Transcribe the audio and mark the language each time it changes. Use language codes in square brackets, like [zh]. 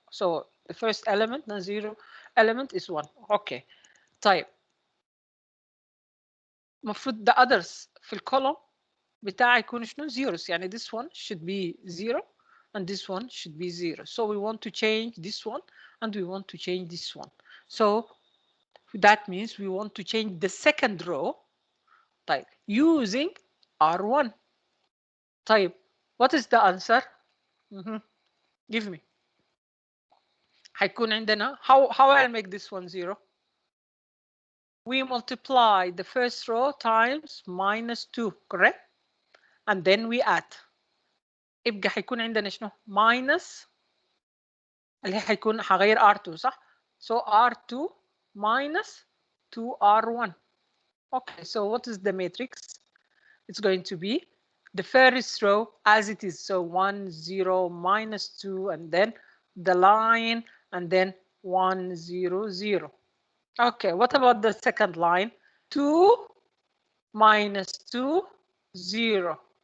[en] So the first element, the 0 element is 1. Okay. طيب. [ar] المفروض the others في الcolumn بتاعي يكون شنو zeros. [en] يعني this one should be 0 and this one should be 0. So we want to change this one and we want to change this one. So that means we want to change the second row. طيب using R1. طيب what is the answer? Give me. هيكون عندنا how I'll make this one 0? We multiply the first row times minus 2, correct? And then we add. [ar] يبقى هيكون عندنا شنو؟ minus اللي هيكون هغير R2 صح؟ So R2 minus 2R1. [en] Okay, so what is the matrix? It's going to be the first row as it is. So 1, 0, minus 2, and then the line, and then 1, 0, 0. Okay, what about the second line? 2 minus 2, 0.